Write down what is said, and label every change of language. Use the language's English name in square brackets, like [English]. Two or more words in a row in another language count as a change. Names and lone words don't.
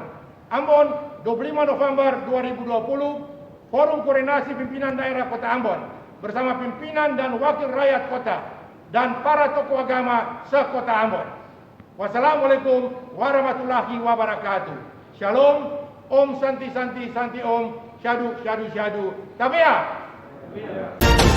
[Indonesian] Ambon, 25 November 2020, Forum Koordinasi Pimpinan Daerah Kota Ambon bersama pimpinan dan wakil rakyat kota dan para tokoh agama se-Kota Ambon. [Arabic] والسلام عليكم ورحمة الله وبركاته. [Indonesian] Shalom, [Sanskrit] ॐ शान्तिः शान्तिः शान्तिः ॐ, [Pali] Syadu Syadu Syadu, [Sanskrit] Tabea.